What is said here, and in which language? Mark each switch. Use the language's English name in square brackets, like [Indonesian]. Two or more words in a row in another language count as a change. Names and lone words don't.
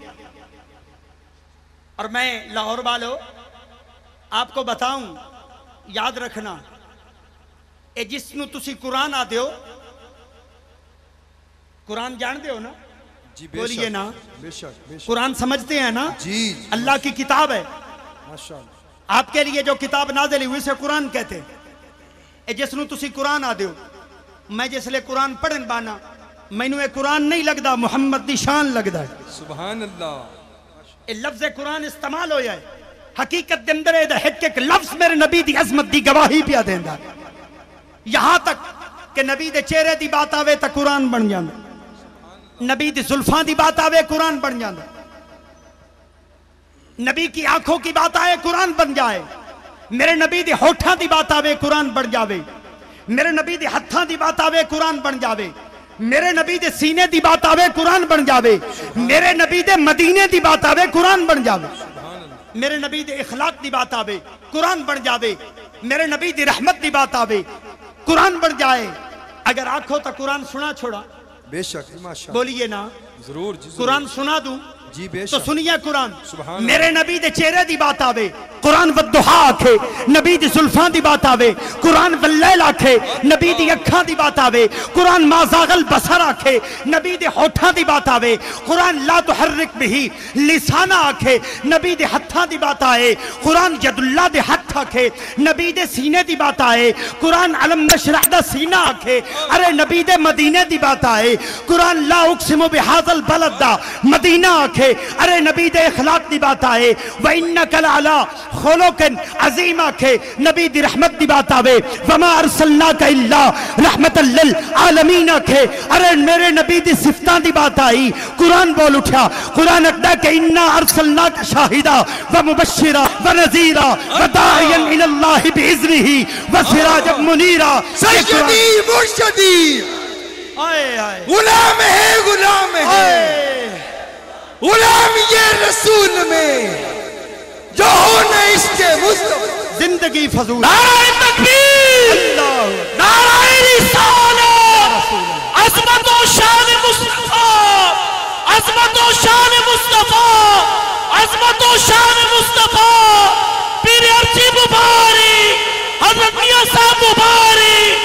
[Urdu] اور میں لاہور والو آپ کو بتاؤں, [Punjabi] یاد رکھنا اے جس نو تسی قرآن آ دیو, قرآن جان دیو نا, [Urdu] جی بے بولیے نا, بے شک بے شک. قرآن سمجھتے ہیں نا, جی اللہ کی کتاب ہے. ماشاءاللہ. آپ کے لیے جو کتاب نازل ہوئی اسے قرآن کہتے ہیں. [Punjabi] اے جس نو تسی قرآن آ دیو, میں جس لئے قرآن پڑھن بانا مینوں اے قرآن نہیں لگدا, محمد دی شان لگدا ہے. [Arabic] سبحان اللہ. [Punjabi] اے لفظ قرآن استعمال ہویا ہے, حقیقت دے اندر اے ایک لفظ میرے نبی دی عظمت دی گواہی پیا دیندا. یہاں تک کہ نبی دے چہرے دی بات آوے تا قرآن بن جاندا, نبی دی زلفاں دی بات آوے قرآن بن جاندا, [Urdu] نبی کی آنکھوں کی بات آئے قرآن بن جائے, [Punjabi] میرے نبی دی ہوٹھاں دی بات آوے قرآن بن جاوے, میرے نبی دی ہتھاں دی بات آوے قرآن بن جاوے, میرے نبی دے سینے دی بات آوے قرآن بن جاوے, میرے نبی دے مدینے دی بات آوے قرآن بن جاوے, میرے نبی دے اخلاق دی بات آوے قرآن بن جاوے, میرے نبی دی رحمت دی بات آوے قرآن بن جائے. [Urdu] اگر آنکھوں تا قرآن سنا چھوڑا, بے شک ماشاءاللہ. بولیے نا, ضرور جی ضرور. قرآن سنا دوں جی بے تو شک. سنیے قرآن. سبحان [Punjabi] میرے نبی دے چہرے دی بات آوے قرآن والضحا آکھے, نبی دی زلفان دی بات آوے قرآن واللیل آکھے, نبی دی اکھاں دی بات آوے قرآن [Arabic] ما زاغ البصر [Punjabi] آکھے, نبی دے ہوٹھاں دی بات آوے قرآن [Arabic] لا تحرک بہی لسانہ [Punjabi] آکھے, نبی دے ہتھاں دی بات آئے قرآن ید اللہ دے ہتھ آکھے, نبی دے سینے دی بات آئے قرآن [Arabic] علم نشرح [Punjabi] دا سینہ آکھے, ارے نبی دے مدینے دی بات آئے قرآن [Arabic] لا اقسم بہذا البلد [Punjabi] دا مدینہ آکھے, ارے نبی دے اخلاق دی بات آئے [Arabic] وَإِنَّكَ لَعَلَىٰ خُلُقٍ عظیم [Punjabi] آکھے, نبی دی رحمت دی بات آوے [Arabic] وَمَا أَرْسَلْنَاكَ إِلَّا رَحْمَةً لِلْعَالَمِينَ [Punjabi] آکھے, ارے میرے نبی دی صفتان دی بات آئی قرآن بول اٹھا. قرآن اکدا کہ [Arabic] اِنَّا أَرْسَلْنَاكَ شَاهِدًا وَمُبَشِّرًا وَنَذِيرًا وَدَاعِيًا إِلَى اللَّهِ بِإِذْنِهِ وَسِرَاجًا مُنِيرًا. [Urdu] سیدی مرشدی غلام ہے, غلام ہے, غلام یہ رسول میں جو ہونا اس کے مصطفیٰ. زندگی فضول. نعرہ تکبیر, نعرہ رسالت, عظمت و شان مصطفیٰ, عظمت و شان مصطفیٰ, عظمت و شان مصطفیٰ, پیر ارچی مبارک, حضرت میاں صاحب مبارک.